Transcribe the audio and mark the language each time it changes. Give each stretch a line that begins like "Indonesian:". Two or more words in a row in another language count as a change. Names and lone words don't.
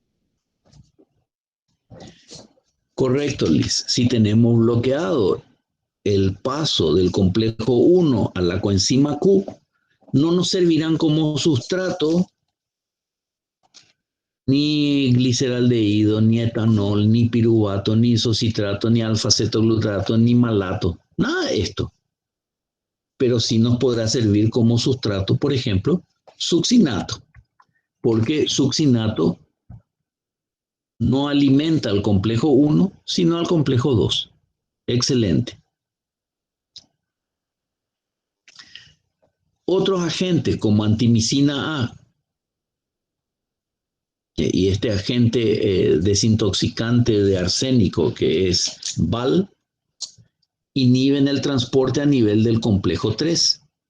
Spanish: Correcto, Liz. Si tenemos bloqueador el paso del complejo 1 a la coenzima Q no nos servirán como sustrato ni gliceraldehído, ni etanol, ni piruvato, ni isocitrato, ni alfa-cetoglutarato, ni malato. Nada de esto. Pero sí nos podrá servir como sustrato, por ejemplo, succinato. Porque succinato no alimenta al complejo 1, sino al complejo 2. Excelente. Otros agentes como antimicina A y este agente desintoxicante de arsénico que es VAL inhiben el transporte a nivel del complejo 3.